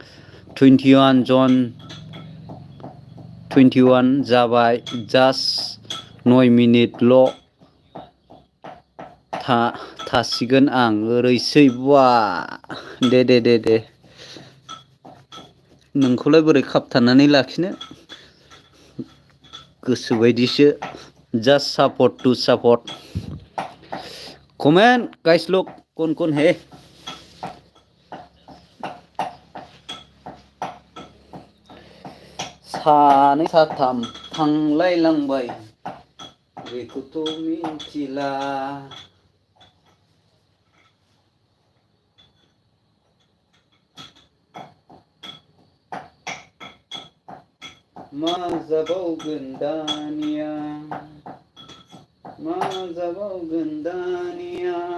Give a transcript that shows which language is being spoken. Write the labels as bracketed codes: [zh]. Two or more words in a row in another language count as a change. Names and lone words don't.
[brx] 21 जाबाय जास्ट 9 मिनिटल' थासिगोन आं ओरैसै बा दे नोंखौलाय बोरै खाबथानानै लाखिनो गोसोबायदिसो [en] just support to support comment guys look [hi] कौन है [brx] सानै साथाम थांलायलांबाय बेखौथ' मिथिला मा जाबावगोन दानिया मा जाबावगोन दानिया